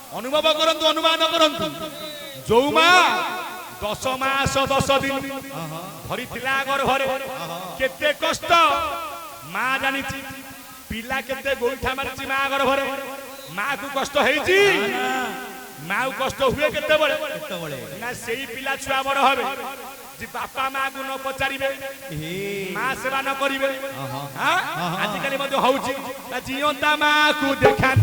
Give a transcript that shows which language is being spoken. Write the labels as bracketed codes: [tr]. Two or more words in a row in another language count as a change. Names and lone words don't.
[or] ଅନୁଭବ କରନ୍ତୁ ଅନୁମାନ କରନ୍ତୁ ଯୋଉ ମା 10 ମାସ 10 ଦିନ ଧରିଥିଲା ଗର୍ଭରେ କେତେ କଷ୍ଟ ମା ଜାଣିଛି ପିଲା କେତେ ଗୋଇଠା ମାରିଛି ମା ଗର୍ଭରେ ମା କୁ କଷ୍ଟ ହେଇଛି ମା କୁ କଷ୍ଟ ହୁଏ କେତେବେଳେ ନା ସେଇ ପିଲା ଛୁଆ ବଡ ହେବେ ଯେ ବାପା মা କୁ ନ ପଚାରିବେ ମା ସେବା ନ କରିବେ ଆଜିକାଲି ମଧ୍ୟ ହଉଛି ଜିଅନ୍ତା ମା କୁ ଦେଖାନ୍ତି